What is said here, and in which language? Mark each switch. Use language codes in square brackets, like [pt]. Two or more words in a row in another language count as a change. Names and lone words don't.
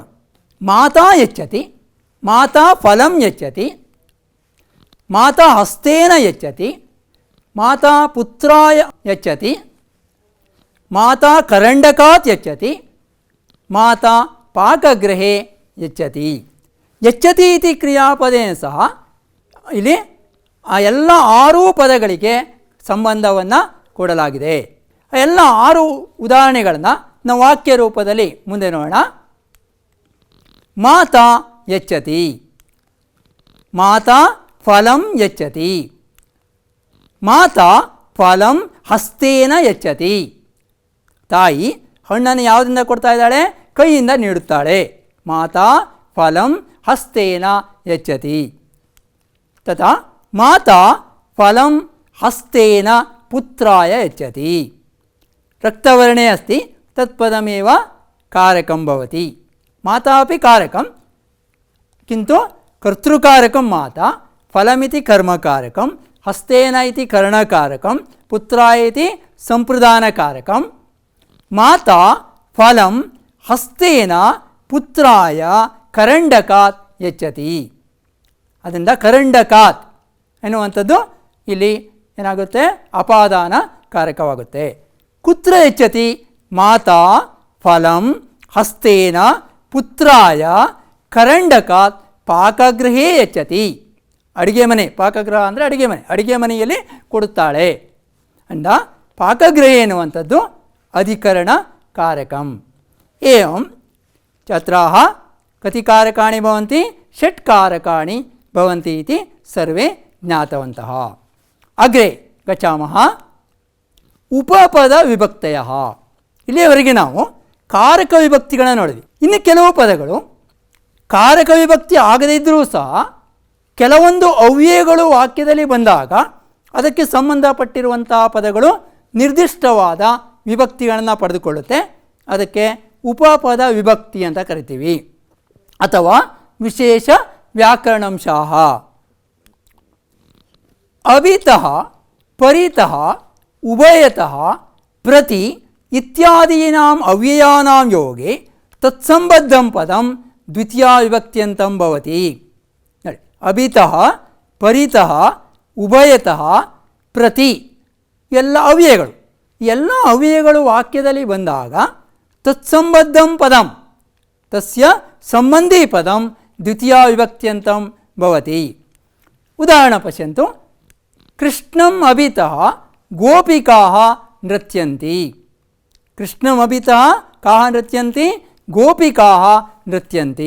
[sa] ಮಾತಾ ಯಚ್ಚತಿ, ಮಾತಾ ಫಲಂ ಯಚ್ಚತಿ, ಮಾತಾ ಹಸ್ತೇನ ಯಚ್ಚತಿ, ಮಾತಾ ಪುತ್ರಾಯ ಯಚ್ಚತಿ, ಮಾತಾ ಕರಂಡಕಾತ್ ಯಚ್ಚತಿ, ಮಾತಾ ಪಾಕಗೃಹೆ ಯಚ್ಚತಿ. ಯಚ್ಚತಿ ಇತಿ ಕ್ರಿಯಾಪದೇನ ಸಹ [kn] ಇಲ್ಲಿ ಆ ಎಲ್ಲ 6 ಪದಗಳಿಗೆ ಸಂಬಂಧವನ್ನು ಕೊಡಲಾಗಿದೆ. ಆ ಎಲ್ಲ 6 ಉದಾಹರಣೆಗಳನ್ನು ನಾವು ವಾಕ್ಯ ರೂಪದಲ್ಲಿ ಮುಂದೆ ನೋಡೋಣ. [sa] ಮಾತಾ ಯಚ್ಚತಿ, ಮಾತಾ ಫಲಂ ಯಚ್ಚತಿ, ಮಾತಾ ಫಲಂ ಹಸ್ತೇನ ಯಚ್ಚತಿ. [kn] ತಾಯಿ ಹಣ್ಣನ್ನು ಯಾವುದರಿಂದ ಕೊಡ್ತಾ ಇದ್ದಾಳೆ? ಕೈಯಿಂದ ನೀಡುತ್ತಾಳೆ. [sa] ಮಾತಾ ಫಲಂ ಹಸ್ತೇನ ಯಚ್ಚತಿ. ತಥಾ ಮಾತಾ ಫಲಂ ಹಸ್ತೇನ ಪುತ್ರಾಯ ಯಚ್ಚತಿ. ರಕ್ತವರ್ಣೆ अस्ति तत्पदमेव कारकं भवति. माता अपि कारकं, किन्तु कर्तृकारकं माता, फलमिति कर्मकारकं, हस्तेन इति करणकारकं, पुत्राय इति संप्रदानकारकं. माता फलं हस्तेन पुत्राय ಕರಂಡಕಾತ್ ಯಚ್ಚತಿ. [kn] ಅದರಿಂದ ಕರಂಡಕಾತ್ ಎನ್ನುವಂಥದ್ದು ಇಲ್ಲಿ ಏನಾಗುತ್ತೆ? ಅಪಾದಾನ ಕಾರಕವಾಗುತ್ತೆ. [sa] ಕುತ್ರ ಯಚ್ಚತಿ? ಮಾತಾ ಫಲಂ ಹಸ್ತೇನ ಪುತ್ರಾಯ ಕರಂಡಕಾತ್ ಪಾಕಗೃಹೇ ಯಚ್ಚತಿ. [kn] ಅಡುಗೆ ಮನೆ, ಪಾಕಗೃಹ ಅಂದರೆ ಅಡುಗೆ ಮನೆ, ಅಡುಗೆ ಮನೆಯಲ್ಲಿ ಕೊಡುತ್ತಾಳೆ. ಅಂದ ಪಾಕಗೃಹೆ ಎನ್ನುವಂಥದ್ದು [sa] ಅಧಿಕರಣ ಕಾರಕಂ. ಏವಂ ಛಾತ್ರಾಃ ಕತಿ ಕಾರಕಾಣಿ ಭವಂತಿ? ಷಟ್ ಕಾರಕಾಣಿ ಭವಂತಿ ಇತಿ ಸರ್ವೇ ಜ್ಞಾತವಂತಃ. ಅಗ್ರೆ ಗಚ್ಚಾಮಃ. ಉಪಪದ ವಿಭಕ್ತಯಃ. [kn] ಇಲ್ಲಿಯವರೆಗೆ ನಾವು ಕಾರಕ ವಿಭಕ್ತಿಗಳನ್ನು ನೋಡಿದ್ವಿ. ಇನ್ನು ಕೆಲವು ಪದಗಳು ಕಾರಕ ವಿಭಕ್ತಿ ಆಗದೇ ಇದ್ದರೂ ಸಹ ಕೆಲವೊಂದು ಅವ್ಯಯಗಳು ವಾಕ್ಯದಲ್ಲಿ ಬಂದಾಗ ಅದಕ್ಕೆ ಸಂಬಂಧಪಟ್ಟಿರುವಂತಹ ಪದಗಳು ನಿರ್ದಿಷ್ಟವಾದ ವಿಭಕ್ತಿಗಳನ್ನು ಪಡೆದುಕೊಳ್ಳುತ್ತೆ. ಅದಕ್ಕೆ ಉಪಪದ ವಿಭಕ್ತಿ ಅಂತ ಕರಿತೀವಿ, ಅಥವಾ [sa] ವಿಶೇಷ ವ್ಯಾಕರಣಂಶಾಃ. ಅಭಿತಃ ಪರಿತಃ ಉಭಯತಃ ಪ್ರತಿ ಇತ್ಯಾದೀನಾಂ ಅವ್ಯಯಾನಾಂ ಯೋಗೆ ತತ್ಸಂಬದ್ಧಂ ಪದಂ ದ್ವಿತೀಯ ವಿಭಕ್ತ್ಯಂತಂ ಭವತಿ. ನೋಡಿ, ಅಭಿತಃ ಪರಿತಃ ಉಭಯತಃ ಪ್ರತಿ [kn] ಎಲ್ಲ ಅವ್ಯಯಗಳು, ಎಲ್ಲ ಅವ್ಯಯಗಳು ವಾಕ್ಯದಲ್ಲಿ ಬಂದಾಗ [sa] ತತ್ಸಂಬದ್ಧಂ ಪದಂ, ತಸ್ಯ ಸಂಬಂಧಿ ಪದಂ ದ್ವಿತೀಯ ವಿಭಕ್ತ್ಯಂತಂ ಭವತಿ. ಉದಾಹರಣೆ ಪಶ್ಯಂತು. ಕೃಷ್ಣಂ ಅಭಿತಃ ಗೋಪಿಕಾಃ ನೃತ್ಯಂತಿ. ಕೃಷ್ಣಂ ಅಭಿತಃ ಕಾಃ ನೃತ್ಯಂತಿ? ಗೋಪಿಕಾಃ ನೃತ್ಯಂತಿ.